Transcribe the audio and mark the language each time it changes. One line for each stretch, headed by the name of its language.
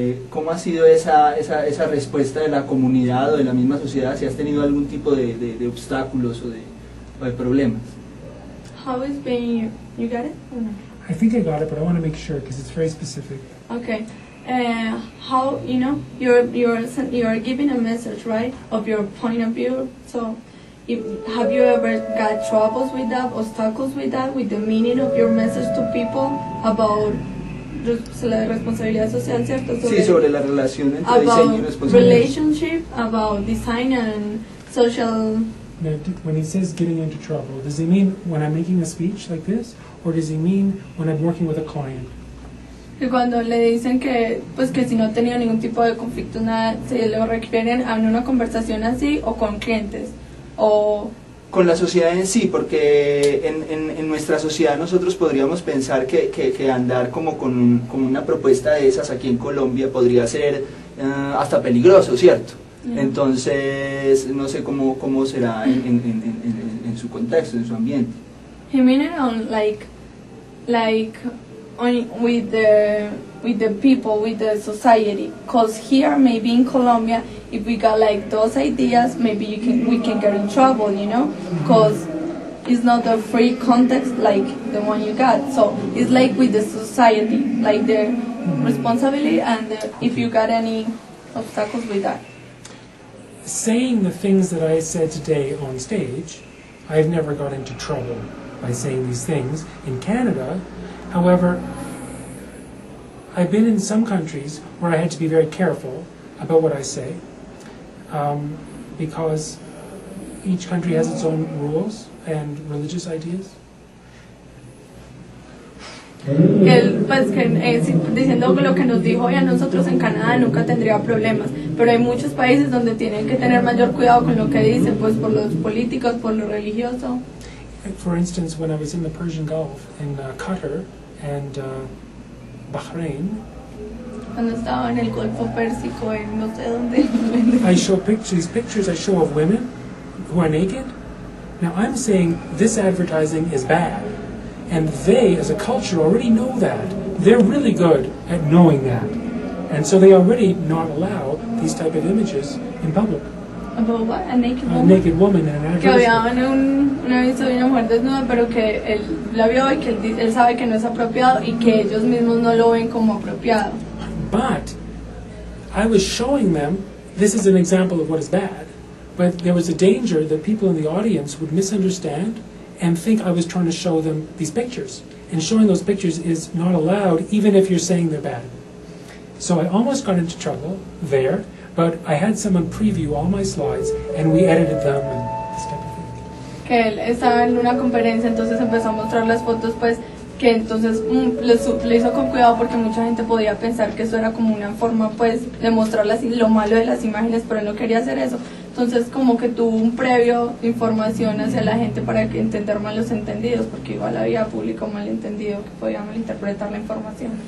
Spanish: ¿Cómo ha sido esa respuesta de la comunidad o de la misma sociedad? Si has tenido algún tipo de obstáculos o de problemas.
English: How is being, you got it? Or no? I think I got it, but I want to make sure because it's very specific. Okay. How, you know, you're giving a message, right, of your point of view. So, have you ever got troubles with that, obstacles with that, with the meaning of your message to people about
Spanish: la responsabilidad social, ¿cierto? Sí, sobre la relación entre diseño y responsabilidad.
English: Relationship, about design and social. Now, when he says getting into trouble, does he mean when I'm making a speech like this, or does he mean when I'm working with a client?
Spanish: Y cuando le dicen que, pues, que si no ha tenido ningún tipo de conflicto, nada, se lo refieren a una conversación así o con clientes o con la sociedad en sí, porque en nuestra sociedad nosotros podríamos pensar que andar como con una propuesta de esas aquí en Colombia podría ser hasta peligroso, ¿cierto? Entonces, no sé cómo será en su contexto, en su ambiente.
English: He mean it on like with the people, with the society, cause here maybe in Colombia, if we got like those ideas, maybe we can get in trouble, you know, cause it's not a free context like the one you got. So it's like with the society, like the responsibility and if you got any obstacles with that. Saying the things that I said today on stage, I've never got into trouble by saying these things. In Canada, however, I've been in some countries where I had to be very careful about what I say, because each country has its own rules and religious ideas.
Spanish: Él, pues, diciendo lo que nos dijo hoy a nosotros en Canadá nunca tendría problemas, pero hay muchos países donde tienen que tener mayor cuidado con lo que dicen, pues por los políticos, por lo religioso.
English: For instance, when I was in the Persian Gulf, in Qatar and Bahrain,
Spanish: cuando estaba en el Golfo Pérsico, en no sé dónde.
English: I show pictures I show of women who are naked. Now I'm saying this advertising is bad, and they, as a culture, already know that. They're really good at knowing that, and so they already not allow these type of images in public. About what? A naked woman? A naked woman in an
Spanish: Que había
English: advertisement.
Spanish: una vista de una mujer desnuda, pero que él la vio y que él sabe que no es apropiado y que ellos mismos no lo ven como apropiado.
English: But I was showing them, this is an example of what is bad, but there was a danger that people in the audience would misunderstand and think I was trying to show them these pictures. And showing those pictures is not allowed, even if you're saying they're bad. So I almost got into trouble there, but I had someone preview all my slides, and we edited them and this type of thing.
Spanish: Que él estaba en una conferencia, entonces empezó a mostrar las fotos, pues, que entonces le hizo con cuidado porque mucha gente podía pensar que eso era como una forma, pues, de mostrar lo malo de las imágenes, pero él no quería hacer eso. Entonces, como que tuvo un previo información hacia la gente para que entender malos entendidos, porque igual había público malentendido que podía malinterpretar la información.